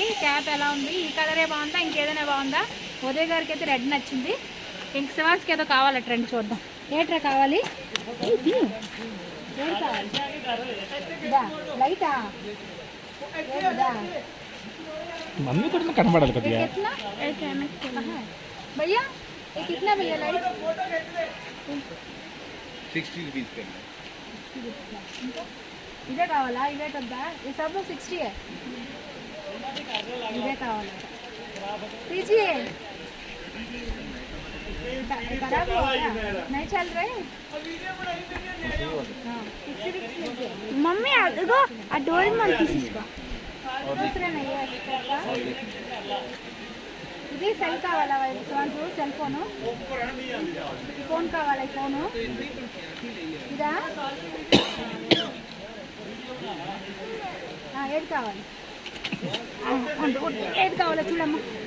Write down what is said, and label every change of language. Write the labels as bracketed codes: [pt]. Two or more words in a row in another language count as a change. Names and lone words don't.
[te] క్యాప్ ఎలా ఉంది? ఈ కలరే బాగుందా, ఇంకేదైనా బాగుందా? ఉదయ్ గారికి అయితే రెడ్ నచ్చింది. ఇంక శివాస్కి ఏదో కావాలి, ట్రెండ్ చూద్దాం. ఏట్రా కావాలి? లైటా మమ్మీ కూడా కనబడాలి కొద్దిగా. [hi] భయ్యా कितना भैया लाइट? 60 रुपीस का [te] ఇదే కావాలా? ఇదే కదా, ఈ [hi] सब 60 है. [te] ఇదే కావాలా? [hi] लीजिए. खराब हो गया, नहीं चल रहे. मम्मी देखो आ डोरेमोन पीस इसका दूसरे नहीं है. [te] ఇది సెల్ కావాలా? సెల్ ఫోను, ఫోన్ కావాలా? ఫోను ఇదా? ఏది కావాలి? ఏది కావాలా చూడమ్మా.